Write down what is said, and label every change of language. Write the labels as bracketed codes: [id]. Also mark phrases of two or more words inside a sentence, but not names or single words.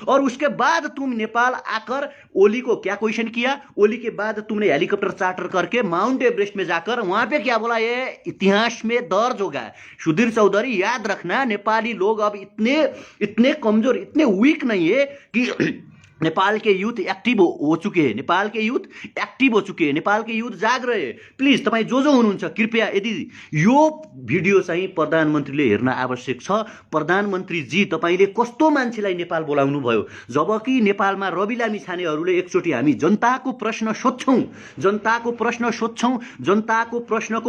[hi] और उसके बाद तुम नेपाल आकर ओली को क्या क्वेश्चन किया, ओली के बाद तुमने [en] helicopter charter [hi] करके माउंट एवरेस्ट में जाकर वहां पे क्या बोला, ये इतिहास में दर्ज होगा। सुधीर चौधरी याद रखना, नेपाली लोग अब इतने कमजोर, इतने वीक नहीं है कि नेपाल के [en] youth active [hi] हो चुके हैं, नेपाल के युथ जाग रहे हैं। [ne] प्लिज तपाईँ जो हुनुहुन्छ कृपया यदि यो भिडियो चाहिँ प्रधानमन्त्रीले हेर्न आवश्यक छ। प्रधानमन्त्री जी तपाईले कस्तो मान्छेलाई नेपाल बोलाउनु भयो, जबकि नेपालमा रवि लामिछानेहरूले एकचोटि हामी जनताको प्रश्न सोध्छौं, जनताको प्रश्नको